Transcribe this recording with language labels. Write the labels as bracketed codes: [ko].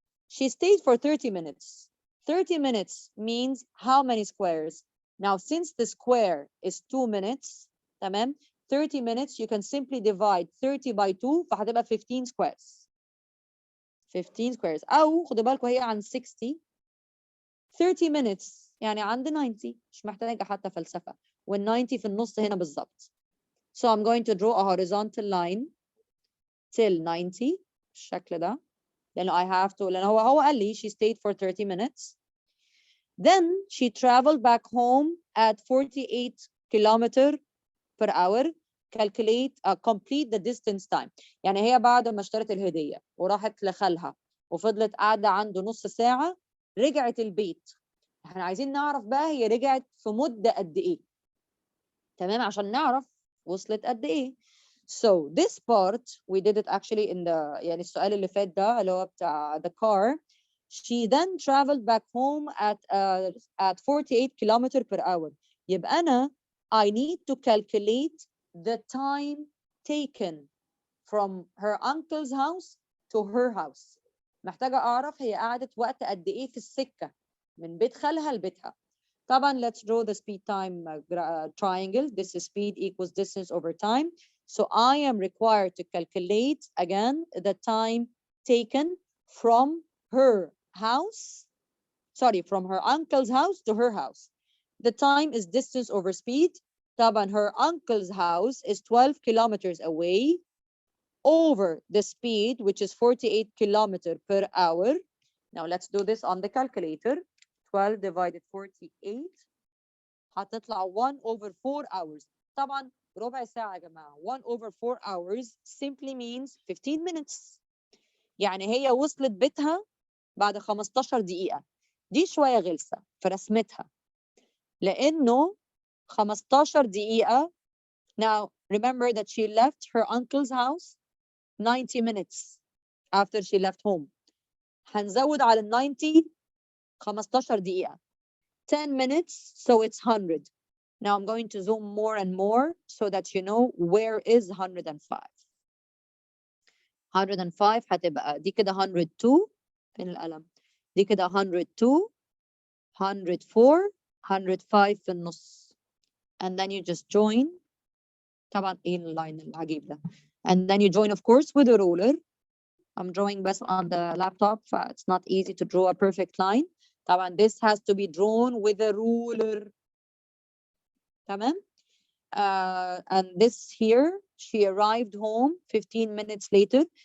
[en] She stayed for 30 minutes. 30 minutes means how many squares? Now, since the square is 2 minutes, تمام? 30 minutes, you can simply divide 30 by 2, فهتبقى 15 squares. 15 squares. [ar] أو خدوا بالكم هي عن 60. [en] 30 minutes [ar] يعني عند 90. مش محتاجة حتى فلسفة. وال 90 في النص هنا بالظبط. [en] So I'm going to draw a horizontal line till 90 [ar] بالشكل ده. [en] لأنه I have to, [ar] لأنه هو قال لي [en] she stayed for 30 minutes. Then she traveled back home at 48 kilometers per hour. Calculate, complete the distance time. [ar] يعني هي بعد ما اشترت الهدية وراحت لخالها وفضلت قاعدة عنده نص ساعة، رجعت البيت. احنا عايزين نعرف بقى هي رجعت في مدة قد ايه. تمام، عشان نعرف وصلت قد ايه. [en] So this part we did it actually in the [ar] يعني السؤال اللي فات ده اللي هو بتاع [en] the car. She then traveled back home at 48 kilometers per hour. [ar] يبقى أنا [en] I need to calculate the time taken from her uncle's house to her house. [ar] محتاجة أعرف هي قعدت وقت قد إيه في السكة من بيت خالها لبيتها. [en] طبعا let's draw the speed time triangle. This is speed equals distance over time. So I am required to calculate again the time taken from her house, sorry, from her uncle's house to her house. The time is distance over speed. طبعا her uncle's house is 12 kilometers away over the speed, which is 48 kilometers per hour. Now let's do this on the calculator. 12 divided 48 هتطلع 1 over 4 hours. [ar] طبعا ربع ساعة يا جماعة. [en] 1 over 4 hours simply means 15 minutes. [ar] يعني هي وصلت بيتها بعد 15 دقيقة. دي شوية غلسة في رسمتها لأنه 15 دقيقة. [en] Now remember that she left her uncle's house 90 minutes after she left home. [ar] هنزود على 90 15 دقيقة. [en] 10 minutes, so it's 100. Now I'm going to zoom more and more so that you know where is 105. [ar] 105 هتبقى دي كده 102. فين القلم؟ دي كده 102 104 105 في النص. [en] And then you just join. [ar] طبعا ايه اللاين العجيب ده. [en] And then you join of course with a ruler. I'm drawing best on the laptop. It's not easy to draw a perfect line. طبعا this has to be drawn with a ruler. [ar] تمام. [en] And this here, she arrived home 15 minutes later.